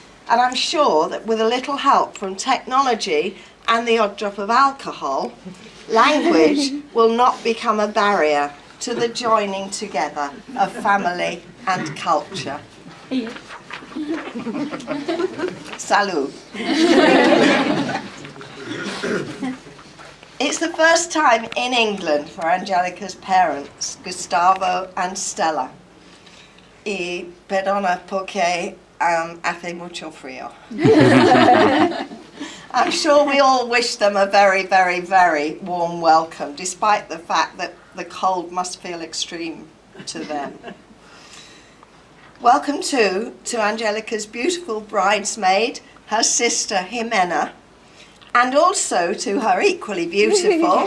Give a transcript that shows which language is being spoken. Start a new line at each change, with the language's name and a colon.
English: And I'm sure that with a little help from technology and the odd drop of alcohol, language will not become a barrier to the joining together of family and culture.
Spanish: Salud.
English: It's the first time in England for Angelica's parents, Gustavo and Stella.
Spanish: Y perdona porque hace mucho frío.
English: I'm sure we all wish them a very, very, very warm welcome, despite the fact that the cold must feel extreme to them. Welcome to Angelica's beautiful bridesmaid, her sister Jimena, and also to her equally beautiful